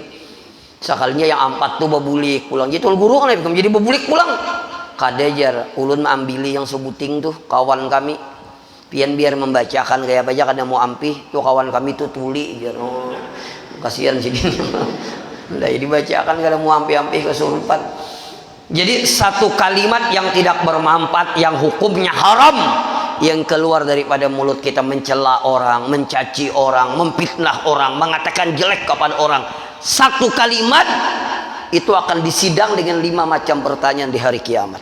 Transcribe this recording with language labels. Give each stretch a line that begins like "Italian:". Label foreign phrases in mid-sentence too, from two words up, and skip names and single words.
Banjar: Sekalinya yang 4 tuh bebulik pulang. Jadi tuan guru kan jadi bebulik pulang. Kada jar, ulun mengambil yang sebuting tuh kawan kami. Pian biar membacakan kayak apa aja kada mau ampih, tuh kawan kami tuh tuli jar.
Indonesian: Oh, kasihan sih gini.
Banjar: Udah dibacakan kada mau ampih-ampih kesurupan.
Indonesian: Jadi satu kalimat yang tidak bermanfaat, yang hukumnya haram, yang keluar daripada mulut kita, mencela orang, mencaci orang, memfitnah orang, mengatakan jelek kepada orang, satu kalimat itu akan disidang dengan 5 macam pertanyaan di hari kiamat.